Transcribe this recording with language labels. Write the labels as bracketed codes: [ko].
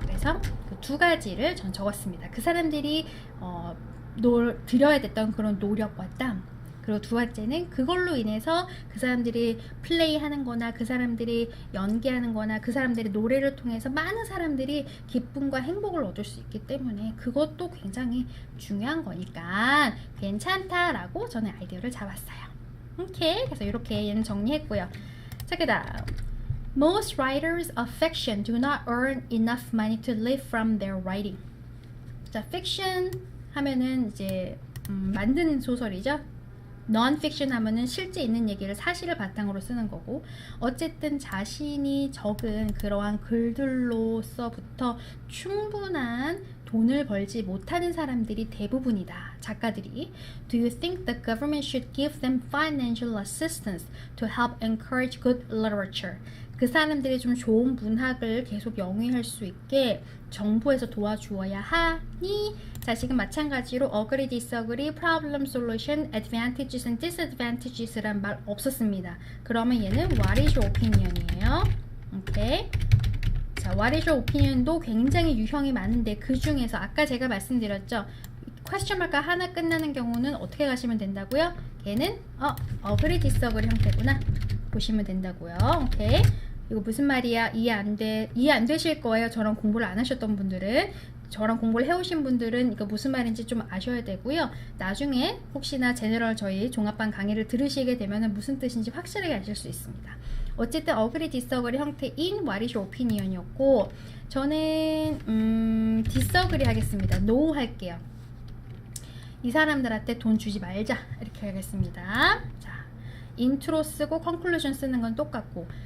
[ko] 그래서 그 두 가지를 전 적었습니다. 그 사람들이 들여야 됐던 그런 노력과 땀, 그리고 두 번째는 그걸로 인해서 그 사람들이 플레이하는 거나 그 사람들이 연기하는 거나 그 사람들의 노래를 통해서 많은 사람들이 기쁨과 행복을 얻을 수 있기 때문에 그것도 굉장히 중요한 거니까 괜찮다라고 저는 아이디어를 잡았어요. 오케이, 그래서 이렇게 얘는 정리했고요. 자, 그 다음, [en] most writers of fiction do not earn enough money to live from their writing. [ko] 자, fiction 하면은 이제 만드는 소설이죠. non-fiction 하면은 실제 있는 얘기를, 사실을 바탕으로 쓰는 거고, 어쨌든 자신이 적은 그러한 글들로서부터 충분한 돈을 벌지 못하는 사람들이 대부분이다. 작가들이. [en] Do you think the government should give them financial assistance to help encourage good literature? [ko] 그 사람들이 좀 좋은 문학을 계속 영위할 수 있게 정부에서 도와주어야 하니? 자, 지금 마찬가지로 agree, disagree, problem, solution, advantages and disadvantages란 말 없었습니다. 그러면 얘는 [en] what is your opinion이에요. [ko] 오케이. 자, [en] what is your opinion [ko] 도 굉장히 유형이 많은데 그 중에서 아까 제가 말씀드렸죠. question mark 하나 끝나는 경우는 어떻게 가시면 된다고요? 걔는 agree, disagree 형태구나. 보시면 된다고요. 오케이. 이거 무슨 말이야? 이해 안 되실 거예요. 저랑 공부를 안 하셨던 분들은. 저랑 공부를 해오신 분들은 이거 무슨 말인지 좀 아셔야 되고요. 나중에 혹시나 제너럴 저희 종합반 강의를 들으시게 되면 무슨 뜻인지 확실하게 아실 수 있습니다. 어쨌든 agree, disagree 형태인 [en] what is your opinion [ko] 이었고, 저는 disagree 하겠습니다. no 할게요. 이 사람들한테 돈 주지 말자 이렇게 하겠습니다. 자, 인트로 쓰고 컨클루전 쓰는 건 똑같고,